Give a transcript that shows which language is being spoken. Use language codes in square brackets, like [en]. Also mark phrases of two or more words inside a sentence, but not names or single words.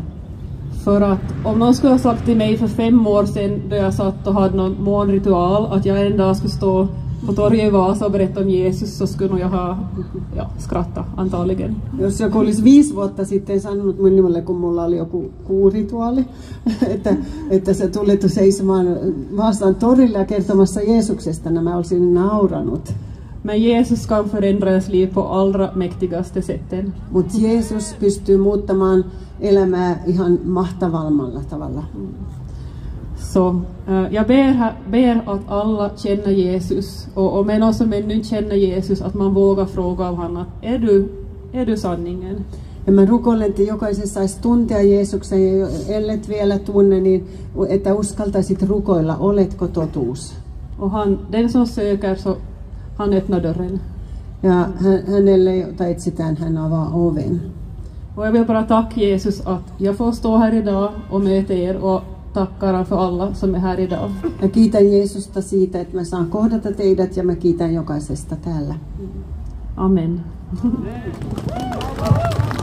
[sv] För att om någon skulle ha sagt till mig för 5 år sedan då jag satt och hade någon morgonritual att jag en dag skulle stå på torget i Vasa och berätta om Jesus, så skulle nog jag ha skrattat antagligen. [fi] Jos joku olisi 5 vuotta sitten sanonut minulle, kun mulla oli joku kuurituaali, että se tuli seisomaan Vaasan torille ja kertomassa Jeesuksesta, niin mä olisin nauranut. [sv] Men Jesus kan förändra ens liv på allra mäktigaste sätten. [fi] Mutta Jeesus pystyy muuttamaan elämää ihan mahtavammalla tavalla. [sv] Så jag ber att alla känner Jesus, och om någon som ännu inte känner Jesus, att man vågar fråga av honom, är du sanningen? [fi] Ja mä rukoilen, että jokaisen saisi tuntea Jeesuksen, ja ellet vielä tunne, niin että uskaltaisit rukoilla, oletko totuus? [sv] Och den som söker, så han öppnar dörren. [fi] Ja hänelle, jota etsitään, hän avaa oven. [sv] Och jag vill bara tacka Jesus att jag får stå här idag och möta er, och tackar för alla som är här idag. [fi] Ja kiitän Jeesusta siitä, että mä saan kohdata teidät, ja mä kiitän jokaisesta täällä. Amen.